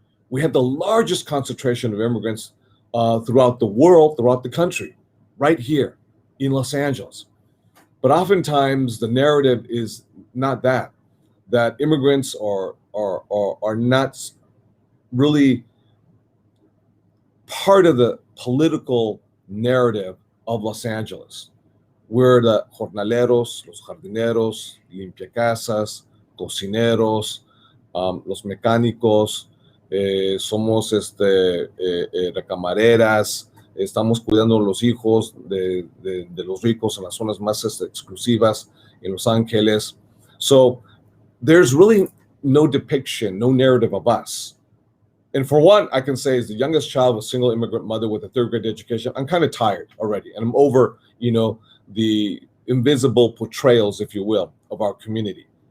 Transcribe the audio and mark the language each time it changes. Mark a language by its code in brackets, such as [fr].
[en] We have the largest concentration of immigrants throughout the world, throughout the country, right here in Los Angeles. But oftentimes the narrative is not that immigrants are not really part of the political narrative of Los Angeles. We're the [es] jornaleros, los jardineros, limpiacasas, cocineros, los mecánicos, somos recamareras, estamos cuidando los hijos de los ricos en las zonas más exclusivas in Los Angeles. [en] So there's really no depiction, no narrative of us. And for one, I can say, as the youngest child of a single immigrant mother with a third grade education, I'm kind of tired already. And I'm over, the invisible portrayals, if you will, of our community.